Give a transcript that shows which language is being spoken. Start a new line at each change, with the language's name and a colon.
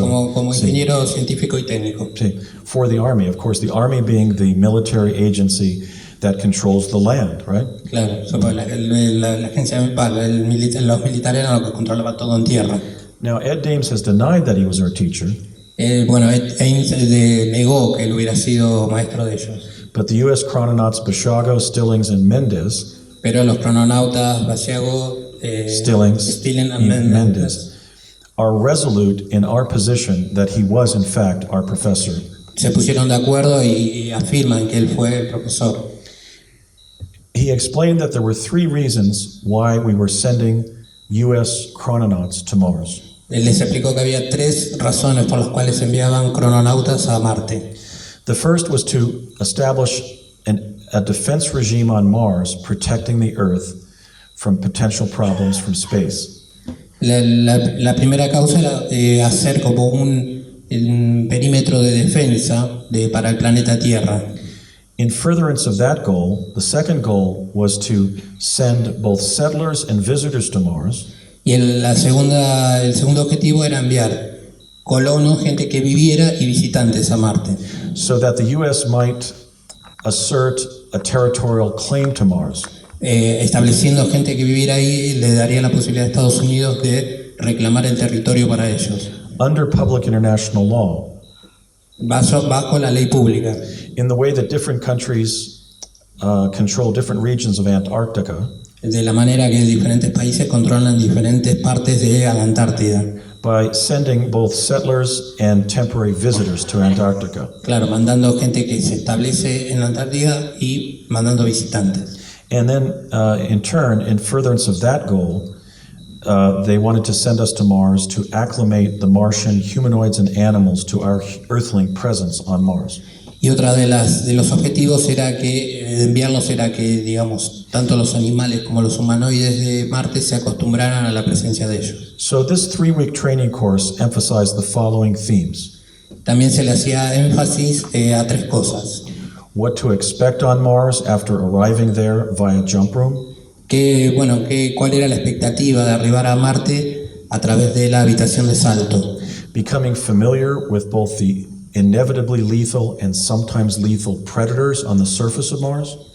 Spanish: como ingeniero científico y técnico.
English: Sí, for the Army, of course, the Army being the military agency that controls the land, right?
Spanish: Claro, la agencia los militares eran los que controlaban todo en tierra.
English: Now, Ed Dames has denied that he was our teacher,
Spanish: Bueno, Ames negó que él hubiera sido maestro de ellos,
English: but the U.S. chrononauts Basiago, Stillings, and Mendez,
Spanish: pero los crononautas Basiago, Stillings,
English: and and Mendez Mendez, are resolute in our position that he was, in fact, our professor.
Spanish: se pusieron de acuerdo y afirman que él fue el profesor.
English: He explained that there were three reasons why we were sending U.S. chrononauts to Mars.
Spanish: Él les explicó que había 3 razones por las cuales enviaban crononautas a Marte.
English: The first was to establish a defense regime on Mars protecting the Earth from potential problems from space.
Spanish: La primera causa era hacer como un perímetro de defensa para el planeta Tierra.
English: In furtherance of that goal, the second goal was to send both settlers and visitors to Mars,
Spanish: Y el segundo objetivo era enviar colonos, gente que viviera y visitantes a Marte,
English: so that the U.S. might assert a territorial claim to Mars.
Spanish: estableciendo gente que viviera ahí le daría la posibilidad a Estados Unidos de reclamar el territorio para ellos,
English: Under public international law,
Spanish: bajo la ley pública,
English: in the way that different countries control different regions of Antarctica,
Spanish: de la manera que diferentes países controlan diferentes partes de la Antártida.
English: by sending both settlers and temporary visitors to Antarctica.
Spanish: Claro, mandando gente que se establece en la Antártida y mandando visitantes.
English: And then, in turn, in furtherance of that goal, they wanted to send us to Mars to acclimate the Martian humanoids and animals to our earthling presence on Mars.
Spanish: Y otra de los objetivos de enviarlos era que, digamos, tanto los animales como los humanoides de Marte se acostumbraran a la presencia de ellos.
English: So this 3-week training course emphasized the following themes:
Spanish: También se le hacía énfasis a 3 cosas.
English: what to expect on Mars after arriving there via jump room,
Spanish: Cuál era la expectativa de arribar a Marte a través de la habitación de salto.
English: becoming familiar with both the inevitably lethal and sometimes lethal predators on the surface of Mars,